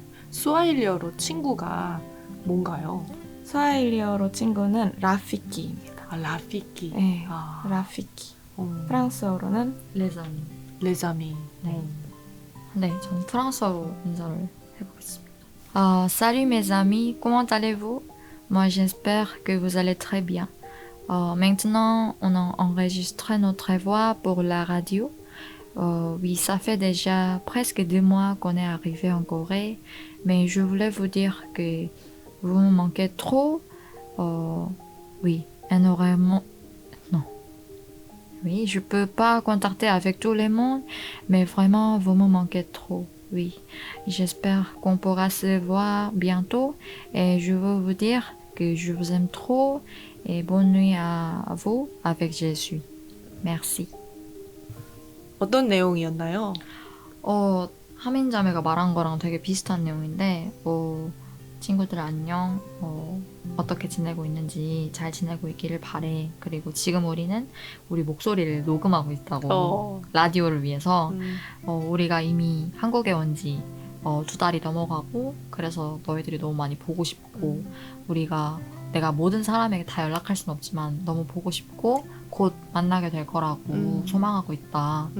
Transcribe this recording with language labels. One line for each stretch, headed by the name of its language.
Korean: 스와힐리어로 친구가 뭔가요? 스와힐리어로 친구는 라피키입니다.
Swahili: 아, 라피키.
Korean: 네, 아. 라피키. 프랑스어로는
French: 레자미. 레자미.
Korean: 네. 네, 전 프랑스어로 인사를 해보겠습니다.
French: Salut mes amis, comment allez-vous? Moi j'espère que vous allez très bien. Maintenant, on a enregistré notre voix pour la radio. Oui, ça fait déjà presque 2 mois qu'on est arrivé en Corée, mais je voulais vous dire que vous me manquez trop. Oui, énormément. Non. Oui, je peux pas contacter avec tout le monde, mais vraiment, vous me manquez trop. Oui, j'espère qu'on pourra se voir bientôt et je veux vous dire que je vous aime trop et bonne nuit à vous avec Jésus. Merci.
Korean: 어떤 내용이었나요? 하민자매가 말한 거랑 되게 비슷한 내용인데 친구들 안녕, 어떻게 지내고 있는지 잘 지내고 있기를 바래. 그리고 지금 우리는 우리 목소리를 녹음하고 있다고 라디오를 위해서 우리가 이미 한국에 온 지 2달이 넘어가고 그래서 너희들이 너무 많이 보고 싶고 내가 모든 사람에게 다 연락할 순 없지만 너무 보고 싶고 곧 만나게 될 거라고 소망하고 있다.